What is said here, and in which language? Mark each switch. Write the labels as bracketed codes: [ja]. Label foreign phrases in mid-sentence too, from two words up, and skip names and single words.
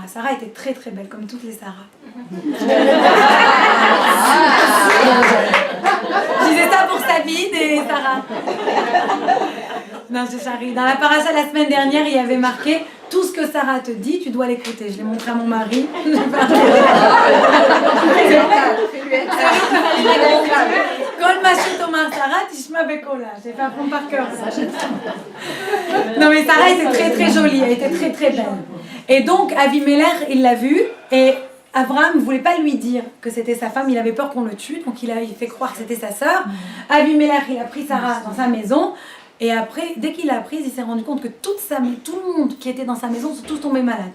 [fr] Sarah était très, très belle, comme toutes les Sarah. Je disais ça pour Sabine et Sarah. Non, je charrie. Dans la paracha la semaine dernière, il y avait marqué « Tout ce que Sarah te dit, tu dois l'écouter ». Je l'ai montré à mon mari. [he] כל מה שת אומר שרה, תשמע בקולה. [fr] J'ai fait apprendre par cœur. Non mais Sarah était très très jolie, elle était très très belle. Et donc Avimelech, il l'a vue et Abraham ne voulait pas lui dire que c'était sa femme, il avait peur qu'on le tue, donc il fait croire que c'était sa sœur. Avimelech, il a pris Sarah dans sa maison. Et après, dès qu'il l'a prise, il s'est rendu compte que tout le monde qui était dans sa maison sont tous tombés malades.